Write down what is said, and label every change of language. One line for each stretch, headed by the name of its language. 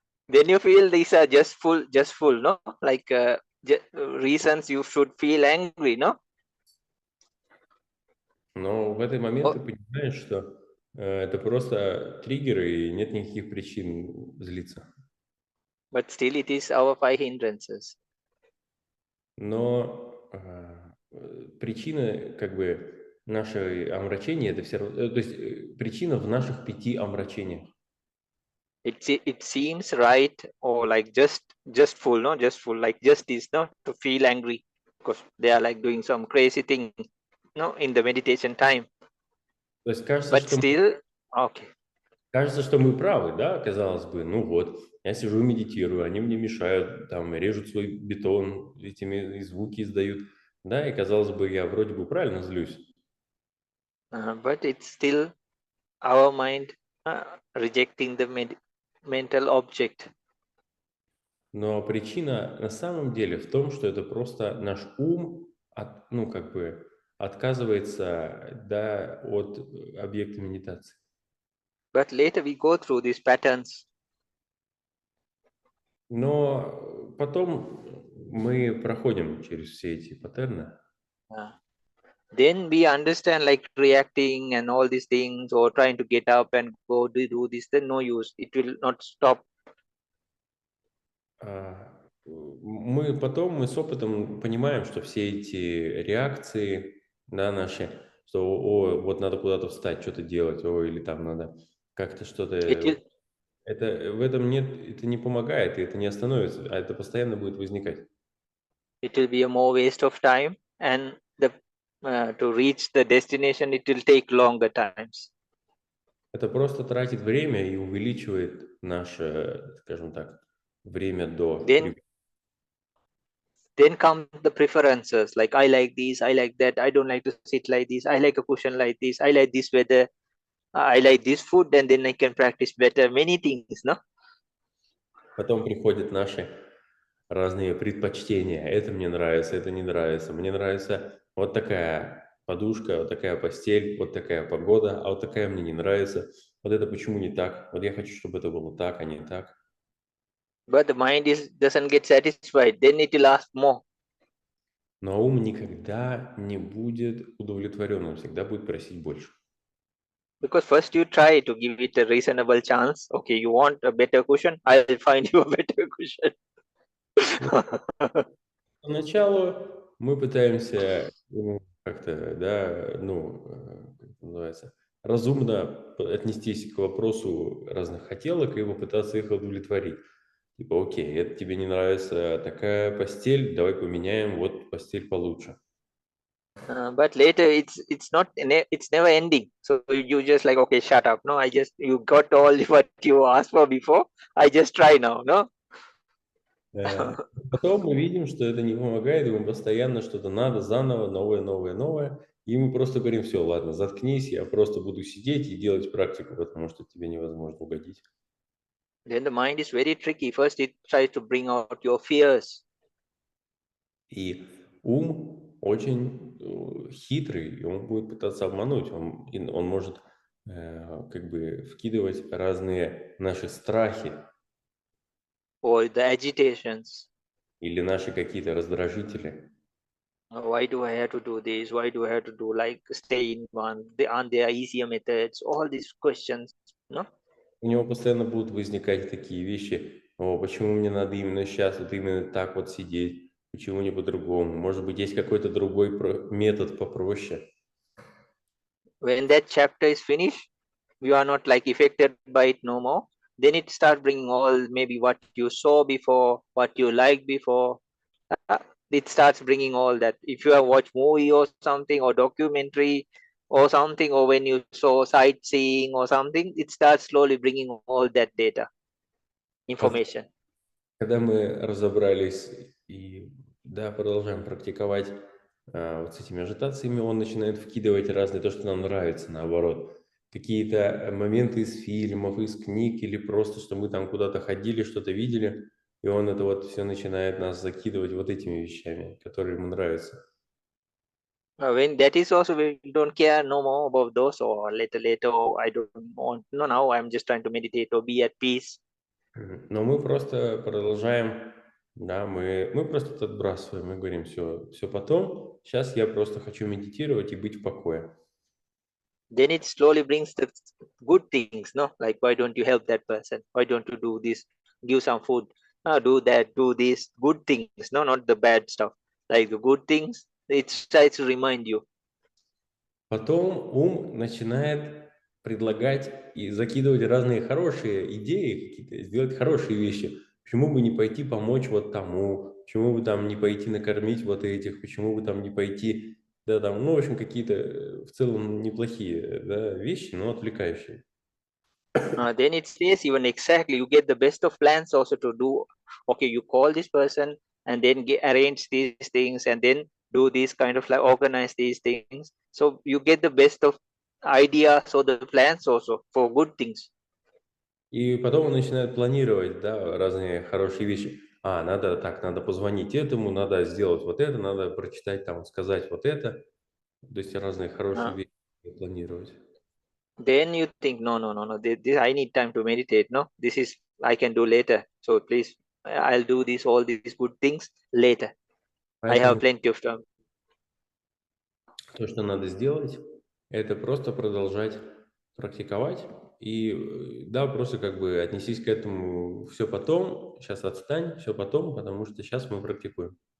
English: Then you feel these are just full, no? Like reasons you should feel angry, no?
Russian: Но в этот момент ты понимаешь, что это просто триггеры, и нет никаких причин злиться.
English: But still it is our 5 hindrances.
Russian: Но причина, как бы, нашей омрачения, это все равно, то есть причина в наших 5 омрачениях.
English: It seems right or like just full, no? Just full, like just this, no? To feel angry because they are like doing some crazy thing, no? In the meditation time.
Russian: То есть кажется,
English: But still, okay.
Russian: Кажется, что мы правы, да, казалось бы, ну вот, я сижу, медитирую, они мне мешают, там, режут свой бетон, этими звуки издают, да, и казалось бы, я вроде бы правильно злюсь.
English: But it's still our mind rejecting the mental object.
Russian: Но причина на самом деле в том, что это просто наш ум, ну, как бы, отказывается, да, от объекта медитации.
English: But later we go through these patterns.
Russian: Но потом мы проходим через все эти паттерны.
English: Then we understand like reacting and all these things or trying to get up and go do this, then no use. It will not stop.
Russian: Мы с опытом понимаем, что все эти реакции, да, наши, что о, вот надо куда-то встать, что-то делать, о, или там надо как-то что-то. Это в этом нет, это не помогает, и это не остановится, а это постоянно будет возникать.
English: It will be a more waste of time, and the to reach the destination it will take longer times.
Russian: Это просто тратит время и увеличивает наше, скажем так, время до.
English: Then come the preferences, like I like this, I like that, I don't like to sit like this, I like a cushion like this, I like this weather, I like this food, and then I can practice better. Many things, no?
Russian: Потом приходят наши разные предпочтения. Это мне нравится, это не нравится. Мне нравится вот такая подушка, вот такая постель, вот такая погода, а вот такая мне не нравится. Вот это почему не так? Вот я хочу, чтобы это было так, а не так.
English: But the mind doesn't get satisfied. Then it will ask more.
Russian: Но ум никогда не будет удовлетворен, он всегда будет просить больше.
English: Because first you try to give it a reasonable chance. Okay, you want a better cushion? I'll find you a better cushion.
Russian: Поначалу мы пытаемся как-то, да, ну, как это называется, разумно отнестись к вопросу разных хотелок и попытаться их удовлетворить. Типа, окей, это тебе не нравится такая постель, давай поменяем, вот постель получше.
English: But later it's never ending. So you just like, okay, shut up. No, you got all what you asked for before. I just try now, no?
Russian: Потом мы видим, что это не помогает, ему постоянно что-то надо, заново, новое, новое, новое. И мы просто говорим, все, ладно, заткнись, я просто буду сидеть и делать практику, потому что тебе невозможно угодить.
English: Then the mind is very tricky. First it tries to bring out your fears.
Russian: И ум очень хитрый, и он будет пытаться обмануть. Он может как бы вкидывать разные наши страхи
English: or the agitations.
Russian: или наши какие-то раздражители.
English: Why do I have to do this? Why do I have to do like stay in one? Aren't there easier methods? All these questions, no?
Russian: У него постоянно будут возникать такие вещи: о, почему мне надо именно сейчас, вот именно так вот сидеть, почему не по-другому? Может быть, есть какой-то другой метод попроще.
English: When that chapter is finished, you are not like affected by it no more. Then it starts bringing all maybe what you saw before, what you liked before. Uh, it starts bringing all that. If you have watched movie or something or documentary or something, or when you saw sightseeing or something, it starts slowly bringing all that data, information.
Russian: Когда мы разобрались и да, продолжаем практиковать вот с этими ажитациями, он начинает вкидывать разные, то, что нам нравится, наоборот. Какие-то моменты из фильмов, из книг, или просто, что мы там куда-то ходили, что-то видели, и он это вот все начинает нас закидывать вот этими вещами, которые ему нравятся.
English: When that is also, we don't care no more about those, or later, oh, I don't want, no, now I'm just trying to meditate or be at peace.
Russian: Но мы просто продолжаем, да, мы просто это отбрасываем, мы говорим, все потом, сейчас я просто хочу медитировать и быть в покое.
English: Then it slowly brings the good things, no? Like, why don't you help that person? Why don't you do this? Give some food. Do that, do this. Good things, no, not the bad stuff. Like the good things, it tries to remind you.
Russian: Потом ум начинает предлагать и закидывать разные хорошие идеи, какие-то, сделать хорошие вещи. Почему бы не пойти помочь вот тому? Почему бы там не пойти накормить вот этих? Почему бы там не пойти, да, там, ну, в общем, какие-то в целом неплохие, да, вещи, но отвлекающие.
English: Then it says even exactly, you get the best of plans also to do. Okay, you call this person and then arrange these things and then do this kind of like organize these things. So you get the best of ideas or the plans also for good things.
Russian: И потом он начинает планировать, да, разные хорошие вещи. Надо так, надо позвонить этому, надо сделать вот это, надо прочитать там, сказать вот это. То есть разные хорошие Uh, вещи планировать.
English: then you think, no. This, I need time to meditate. No, this is I can do later. So please, I'll do this all these good things later. I have plenty of time.
Russian: то, что надо сделать, это просто продолжать практиковать. И да, просто как бы отнесись к этому все потом, сейчас отстань, все потом, потому что сейчас мы практикуем.